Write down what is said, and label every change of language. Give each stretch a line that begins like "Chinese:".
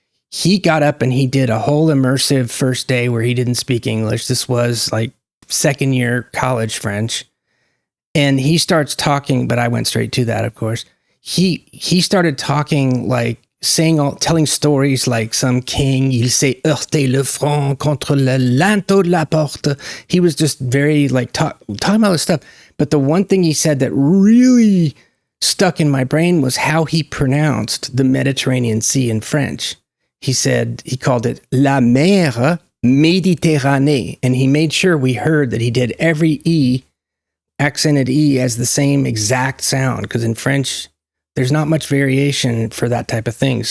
English: He got up and he did a whole immersive first day where he didn't speak English. This was like second year college French. And he starts talking, but I went straight to that, of course. He started talking, like telling stories like some king.
French: Il s'est heurté le front contre le linteau de la porte.
English: He was just very like talking about this stuff. But the one thing he said that really stuck in my brain was how he pronounced the Mediterranean Sea in French. He called it La Mer Méditerranée. And he made sure we heard that he did every E, accented E, as the same exact sound, because in French there's not much variation for that type of thing.